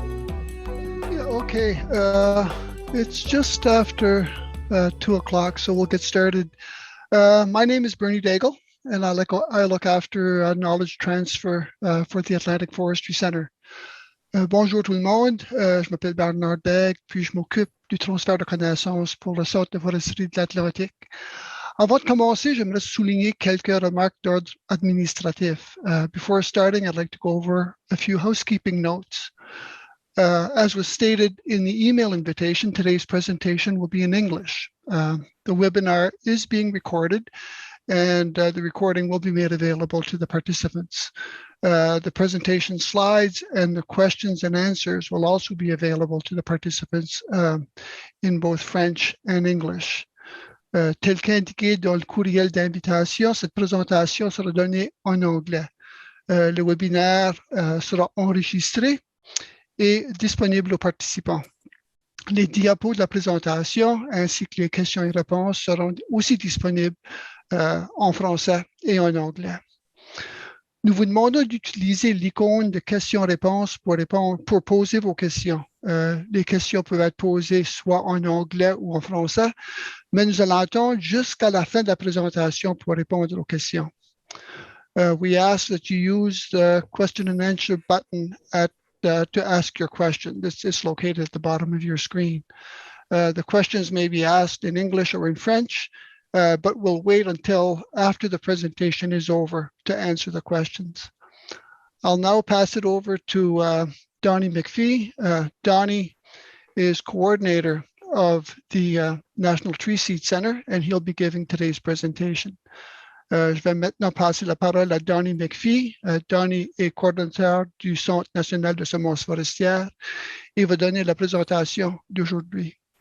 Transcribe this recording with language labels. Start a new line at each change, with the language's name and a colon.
English: Okay, it's just after 2 o'clock, so we'll get started. My name is Bernie Daigle, and I look after knowledge transfer for the Atlantic Forestry Center.
French: Bonjour tout le monde, je m'appelle Bernard Daigle, puis je m'occupe du transfert de connaissances pour le Centre de foresterie de l'Atlantique. Avant de commencer, j'aimerais souligner quelques remarques d'ordre administratif.
English: Before starting, I'd like to go over a few housekeeping notes. As was stated in the email invitation, today's presentation will be in English. The webinar is being recorded, and the recording will be made available to the participants. The presentation slides and the questions and answers will also be available to the participants in both French and English.
French: Tel qu'indiqué dans le courriel d'invitation, cette présentation sera donnée en anglais. Le webinaire sera enregistré et disponible aux participants. Les diapos de la présentation ainsi que les questions et réponses seront aussi disponibles en français et en anglais. Nous vous demandons d'utiliser l'icône de questions-réponses pour poser vos questions. Les questions peuvent être posées soit en anglais ou en français, mais nous allons attendre jusqu'à la fin de la présentation pour répondre aux questions.
English: We ask that you use the question and answer button to ask your question. This is located at the bottom of your screen. The questions may be asked in English or in French, but we'll wait until after the presentation is over to answer the questions. I'll now pass it over to Donnie McPhee. Donnie is coordinator of the National Tree Seed Center, and he'll be giving today's presentation.
French: Je vais maintenant passer la parole à Donnie McPhee. Donnie est coordonnateur du Centre national de semences forestières et va donner la présentation d'aujourd'hui.